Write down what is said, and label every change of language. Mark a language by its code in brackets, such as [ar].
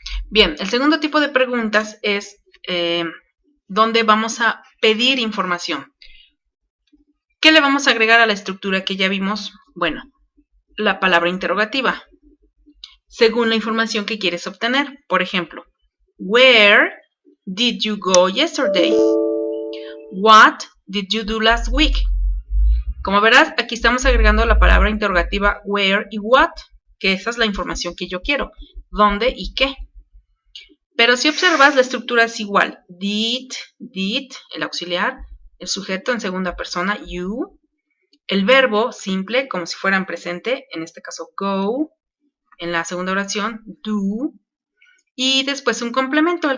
[es] Bien, el segundo tipo de preguntas es donde vamos a pedir información. ¿Qué le vamos a agregar a la estructura que ya vimos? Bueno, la palabra interrogativa, según la información que quieres obtener. Por ejemplo, [en] where did you go yesterday? What did you do last week? [es] Como verás, aquí estamos agregando la palabra interrogativa where y what, que esa es la información que yo quiero. ¿Dónde y qué? Pero si observas, la estructura es igual. Did, el auxiliar, el sujeto en segunda persona, you, el verbo simple, como si fuera en presente, en este caso go, en la segunda oración, do, y después un complemento.